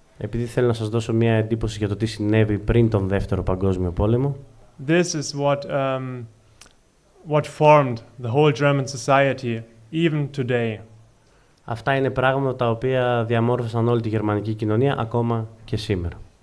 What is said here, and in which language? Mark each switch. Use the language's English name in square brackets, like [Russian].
[Greek] Επειδή θέλω να σας δώσω μια εντύπωση για το τι συνέβη πριν τον Δεύτερο Παγκόσμιο Πόλεμο. [English] This is what formed the whole German society, even today. [Greek] Αυτά είναι πράγματα τα οποία διαμόρφωσαν όλη τη γερμανική κοινωνία, ακόμα και σήμερα.